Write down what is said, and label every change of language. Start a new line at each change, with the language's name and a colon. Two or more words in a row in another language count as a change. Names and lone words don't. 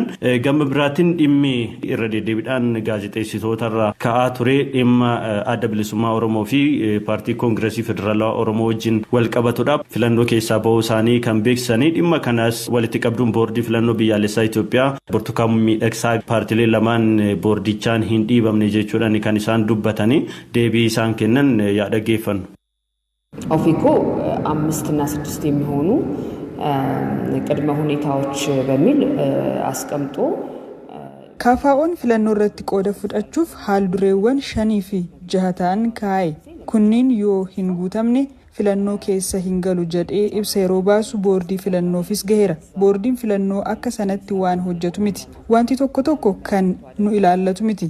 Oromo: Gama biraatiin dhimmi irra deddeebiidhaan gaazexeessitootarra ka'aa ture dhimma adda bilisummaa Oromoo fi paartii Koongireesii Federaalaa Oromoo wajjin wal qabatudha. Filannoo keessaa bahuu isaanii kan beeksisanii dhimma kanas walitti qabduun boordii filannoo biyyaalessaa Itoophiyaa Burtukaan Miidhagsaa paartiilee lamaan boordichaan hin dhiibamne jechuudhaan kan isaan dubbatanii deebii isaan kennan yaa dhaggeeffannu.
Amharic: ኦፌኮ 5 እና 6 የሚሆኑ ቅድመ ሁኔታዎች በሚል አስቀምጦ
Oromo: KFOn filannoo irratti qooda fudhachuuf haaldureewwan 5 fi 6 ta'an kaa'e. Kunniin yoo hin guutamne filannoo keessa hin galu jedhee ibsa yeroo baasu boordii filannoofis gaheera. Boordiin filannoo akka sanatti waan hojjetu miti. Wanti tokko kan nu ilaallatu miti.